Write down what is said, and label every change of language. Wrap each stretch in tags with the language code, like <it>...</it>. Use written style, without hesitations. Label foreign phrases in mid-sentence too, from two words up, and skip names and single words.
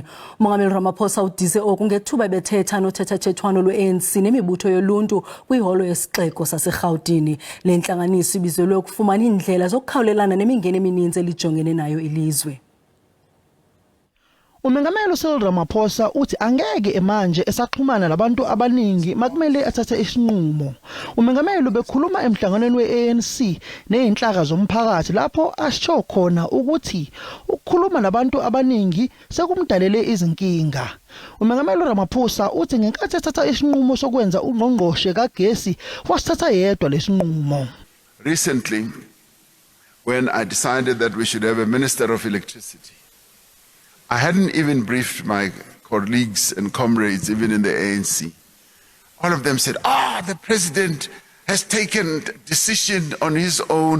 <xh>Umongameli Ramaphosa udize oku ngethuba bethetha nothethathethwano lwe-ANC nemibutho yoluntu kwiholo yesixeko saseRhawutini. Le ntlanganiso ibizelwe ukufumana iindlela zokukhawulelana nemingeni emininzi elijongene nayo ilizwe.</xh> <zu>Umongameli Cyril Ramaphosa uthi angeke emanje esaxhumana nabantu abaningi makumele athathe isinqumo. Umongameli bekhuluma emhlanganweni we-ANC nezinhlaka zomphakathi lapho asho khona ukuthi ukukhuluma nabantu abaningi sekumdalele izinkinga. Umongameli Ramaphosa uthi ngenkathi ethatha isinqumo sokwenza ungqongqoshe kagesi wasithatha yedwa lesinqumo.</zu> <en>Recently, when I decided that we should have a Minister of Electricity, I hadn't even briefed my colleagues and comrades, even in the ANC. All of them said, the president has taken a decision on his own.</en>